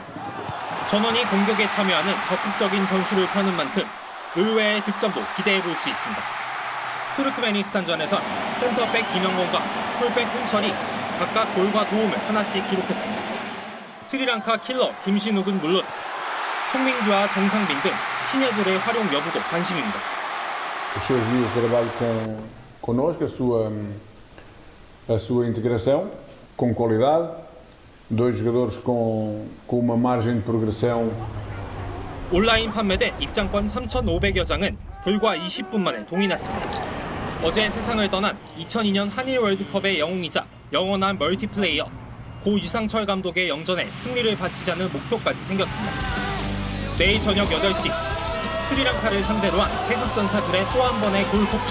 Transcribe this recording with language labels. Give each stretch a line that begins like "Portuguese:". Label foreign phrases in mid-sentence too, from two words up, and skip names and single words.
Korean: 전원이 공격에 참여하는 적극적인 전술을 펴는 만큼 의외의 득점도 기대해 볼 수 있습니다. 투르크메니스탄전에선 센터백 김영건과 풀백 홍철이 각각 골과 도움을 하나씩 기록했습니다. 스리랑카 킬러 김신욱은 물론 송민규와 정상빈 등 신예들의 활용 여부도 관심입니다.
Portuguese: Os seus dias de trabalho connosco, a sua integração com qualidade, dois jogadores com uma margem de progressão.
Korean: 온라인 판매된 입장권 3,500여 장은 불과 20분 만에 동이 났습니다. 어제 세상을 떠난 2002년 한일 월드컵의 영웅이자 영원한 멀티플레이어 고 유상철 감독의 영전에 승리를 바치자는 목표까지 생겼습니다. 내일 저녁 8시 스리랑카를 상대로 한 태극전사들의 또 한 번의 골 폭주.